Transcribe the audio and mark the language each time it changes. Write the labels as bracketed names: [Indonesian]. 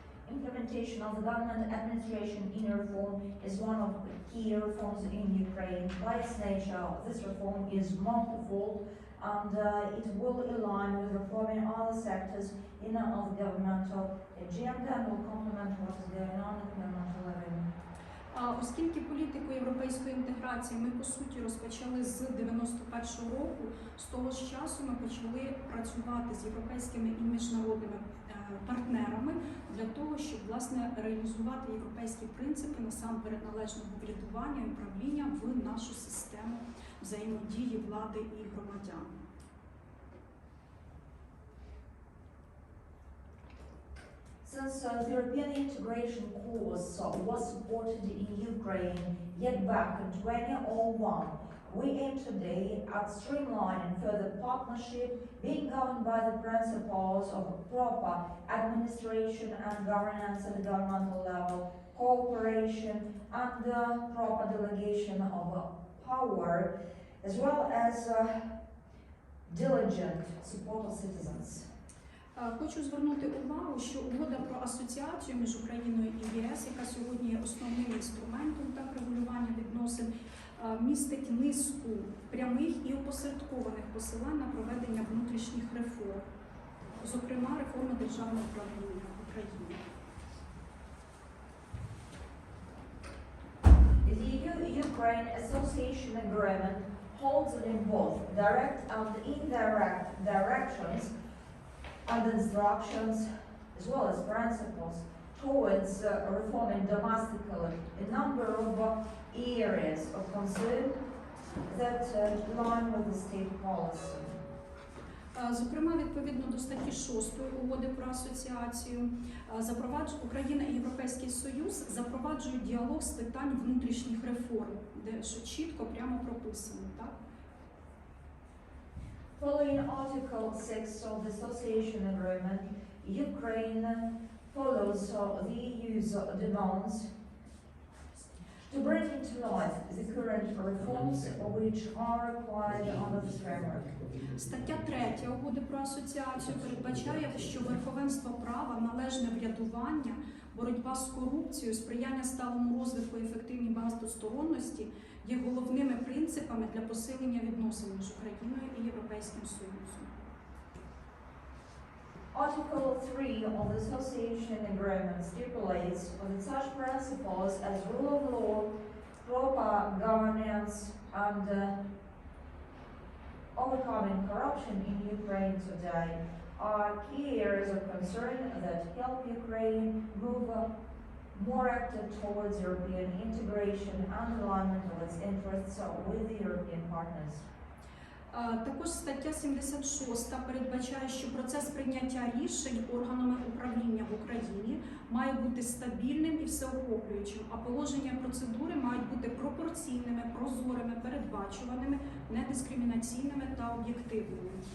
[English] Implementation of the government administration in reform is one of the key reforms in Ukraine. By its nature, this reform is multifold, and it will align with reforming other sectors in the governmental agenda and will complement what is going on at the governmental level. [Ukrainian] Оскільки політику європейської інтеграції ми, по суті, розпочали з 91-го року, з того ж часу ми почали працювати з європейськими і міжнародними партнерами для того, щоб, власне, реалізувати європейські принципи насамперед належного врядування і управління в нашу систему взаємодії влади і громадян. [English] Since the European integration course was supported in Ukraine yet back in 2001, we aim today at streamlining further partnership being governed by the principles of proper administration and governance at the governmental level, cooperation and proper delegation of power, as well as diligent support of citizens. [Ukrainian] Хочу звернути увагу, що угода про асоціацію між Україною і ЄС, яка сьогодні є основним інструментом так регулювання відносин, містить низку прямих і опосередкованих посилань на проведення внутрішніх реформ, зокрема реформи державного управління в Україні. [English] The EU-Ukraine Association Agreement holds in both direct and indirect directions and instructions, as well as principles, towards reforming domestically a number of areas of concern that align with the state policy. [Ukrainian] Зокрема, відповідно до статті 6 угоди про асоціацію, Україна і Європейський Союз запроваджують діалог з питань внутрішніх реформ, де що чітко, прямо прописано, так? [English] Following Article 6 of the Association Agreement, Ukraine follows the EU's demands to bring into life the current reforms which are required under this framework. [Ukrainian] Стаття 3 угоди про асоціацію передбачає, що верховенство права, належне врядування, боротьба з корупцією, сприяння сталому розвитку і ефективній багатосторонності є головними принципами для посилення відносин між Україною і Європейським Союзом. [English] Article 3 of the Association Agreement stipulates that such principles as rule of law, proper governance, and overcoming corruption in Ukraine today are key areas of concern that help Ukraine move more active towards European integration and alignment of its interests with the European partners. [Ukrainian] Також стаття 76 передбачає, що процес прийняття рішень органами управління в Україні має бути стабільним і всеохоплюючим, а положення процедури мають бути пропорційними, прозорими, передбачуваними, недискримінаційними та об'єктивними.